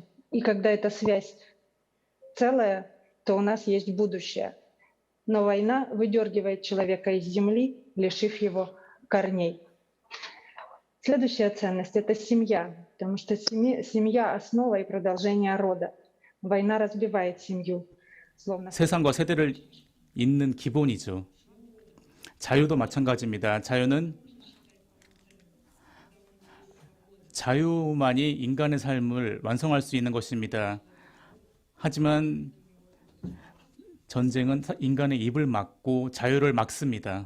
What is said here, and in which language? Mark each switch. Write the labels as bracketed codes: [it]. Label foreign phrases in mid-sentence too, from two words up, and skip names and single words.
[ru] И когда эта связь целая, то у нас есть будущее. Но война выдергивает человека из земли, лишив его корней. Следующая ценность — это семья, потому что семья — основа и продолжение рода. Война разбивает семью, словно... [ko] 세상과 세대를 잇는 기본이죠. 자유도 마찬가지입니다. 자유만이 인간의 삶을 완성할 수 있는 것입니다. 하지만 전쟁은 인간의 입을 막고 자유를 막습니다.